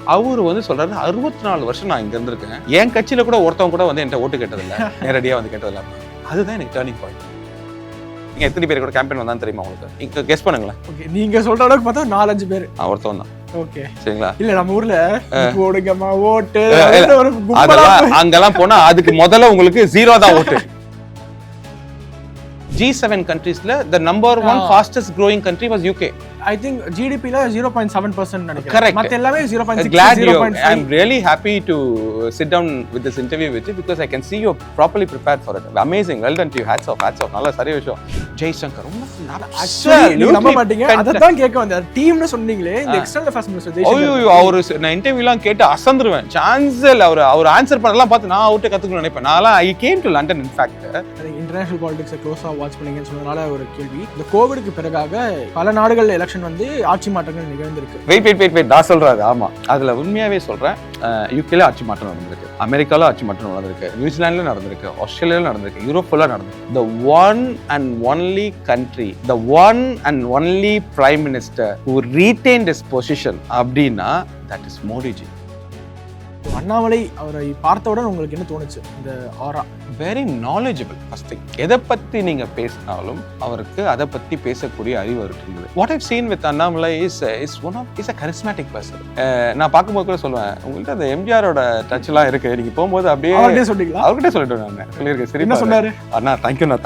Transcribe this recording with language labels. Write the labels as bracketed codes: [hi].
[ta] அவரு வந்து சொல்றாரு 64 வருஷம் நான் இங்க இருந்திருக்கேன், என் கட்சியில கூட ஒருத்தவங்க கூட வந்து என்கிட்ட ஓட்டு கேட்டதில்லை, நேரடியா வந்து கேட்டதில்லை. அதுதான் எனக்கு டர்னிங் பாயிண்ட். நீங்க எத்தனை பேர் கூட கேம்பெயின் வந்தான்னு தெரியுமா உங்களுக்கு? இங்க கெஸ் பண்ணுங்களேன். ஓகே, நீங்க சொல்ற அளவுக்கு பார்த்தா 4-5 பேர். ஒருத்தவன் தான். ஓகே, சரிங்களா? இல்ல நம்ம ஊர்ல போடுங்கம்மா ஓட்டு அதெல்லாம் அங்கெல்லாம் போனா அதுக்கு முதல்ல உங்களுக்கு 0 தான் ஓட்டு. [en] G7 countries-ல the number one fastest growing country was UK. I think GDP-ல 0.7% [ta] நினைக்கிறேன். [en] Correct. [ta] மத்த எல்லாமே 0.6, [en] Glad 0.5. I'm really happy to sit down with this interview with you because I can see you're properly prepared for it. Amazing. Well done to you. Hats off. [ta] நல்ல சரி விஷயம். [en] Jaishankar [ta] நீங்க நம்ப மாட்டீங்க, அததான் கேட்க வந்தேன். டீம்னு சொன்னீங்களே, இந்த எக்ஸ்டர்னல் அஃபேர்ஸ் மினிஸ்டர் ஜெய்சங்கர். ஐயோ, அவரு நான் இன்டர்வியூலாம் கேட்டு அசந்துருவேன். சான்ஸ் இல்ல. அவர் ஆன்சர் பண்ணலாம் பார்த்து நான் அவுட்டே கத்துக்கணும்னு நினைப்பேன். நான்லாம் [en] I came to London in fact. [ta] International பாலிடிக்ஸை க்ளோஸா வாட்ச் பண்ணீங்கன்னு சொன்னதால ஒரு கேள்வி. இந்த கோவிடுக்கு பிறகாக பல நாடுகள் எலெக்ஷன் வந்து ஆட்சி மாற்றங்கள் நிகழ்ந்திருக்கு. வெயிட் நான் சொல்றாரு. ஆமா, அதுல உண்மையாவே சொல்றேன். யூகேல ஆட்சி மாற்றம் நடந்திருக்கு, அமெரிக்கால ஆட்சி மாற்றம் நடந்திருக்கு, நியூசிலாந்துல நடந்திருக்கு, ஆஸ்திரேலியால நடந்திருக்கு, யூரோப்ல நடந்திருக்கு. [en] The one and only country, the one and only prime minister who retained his position [ta] அப்படின்னா [en] that is Modiji. [ta] அண்ணாமலை அவரை பார்த்தவுடன் உங்களுக்கு என்ன தோணுச்சு? இந்த ஆரா [en] Very knowledgeable. [ta] ஃபர்ஸ்ட் திங், எதை பத்தி நீங்க பேசினாலும் அவருக்கு அதை பத்தி பேசக்கூடிய அறிவு இருந்தது. [en] What I've seen with Annamalai is a charismatic person. [ta] நான் பார்க்கும்போது கூட சொல்லுவேன், உங்கள்கிட்ட அந்த எம்ஜிஆரோட டச் எல்லாம் இருக்கு. நீங்க போகும்போது அப்படியே அவர்கிட்ட சொல்லிட்டு நான் சொல்லியிருக்கேன். சரி, என்ன சொன்னாரு? அண்ணா தேங்க்யூ.